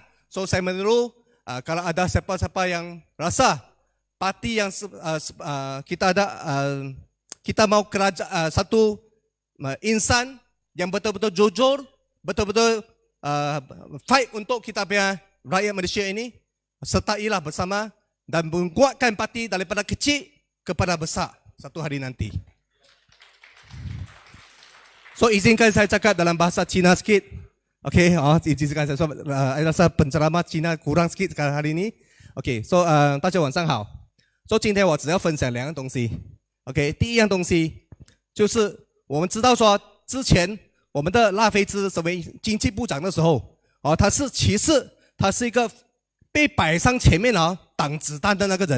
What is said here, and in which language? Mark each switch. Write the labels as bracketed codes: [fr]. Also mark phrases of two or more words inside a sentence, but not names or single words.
[ms] So saya menurut kalau ada siapa-siapa yang rasa parti yang kita ada, kita mau satu insan yang betul-betul jujur, betul-betul fight untuk kita punya rakyat Malaysia ini, sertailah bersama dan menguatkan parti daripada kecil kepada besar satu hari nanti. So izinkan saya cakap dalam bahasa Cina sikit. Okay, izinkan saya. Saya rasa penceramah Cina kurang sikit sekarang hari ini. [en] Okay, so [zh] 大家晚上好。So 今天我只要分享2样东西。Okay， 第一样东西就是我们知道说之前我们的拉菲兹成为经济部长的时候，他是其实他是一个被摆上前面挡子弹的那个人。